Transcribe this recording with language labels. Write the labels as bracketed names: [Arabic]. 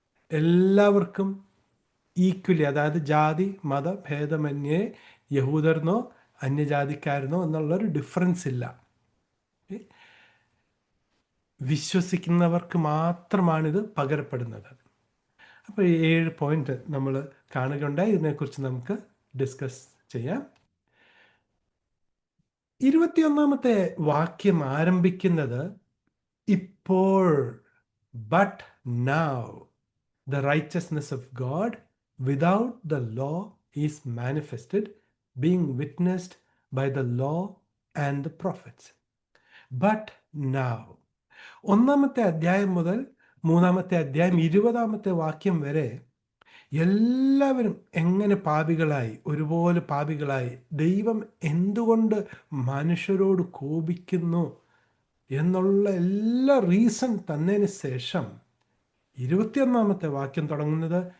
[Malayalam] എല്ലാവർക്കും ഈക്വലി, അതായത് ജാതി മത ഭേദമന്യേ യഹൂദർന്നോ അന്യജാതിക്കാരനോ എന്നുള്ളൊരു ഡിഫറൻസ് ഇല്ല. വിശ്വസിക്കുന്നവർക്ക് മാത്രമാണിത് പകരപ്പെടുന്നത്. അപ്പോൾ ഈ 7 പോയിന്റ് നമ്മൾ കാണുകയുണ്ടായി. ഇതിനെക്കുറിച്ച് നമുക്ക് ഡിസ്കസ് ചെയ്യാം. 21-ാമത്തെ വാക്യം ആരംഭിക്കുന്നത്, ഇപ്പോൾ, [English] But now the righteousness of God without the law is manifested, being witnessed by the law and the prophets. But now, [Malayalam] 1-ാമത്തെ അധ്യായം മുതൽ 3-ാമത്തെ അധ്യായം 20-ാമത്തെ വാക്യം വരെ എല്ലാവരും എങ്ങനെ പാപികളായി, ഒരുപോലെ പാപികളായി, ദൈവം എന്തുകൊണ്ട് മനുഷ്യരോട് കോപിക്കുന്നു എന്നുള്ള എല്ലാ റീസൺ തന്നതിന് ശേഷം 21-ാമത്തെ വാക്യം തുടങ്ങുന്നത്,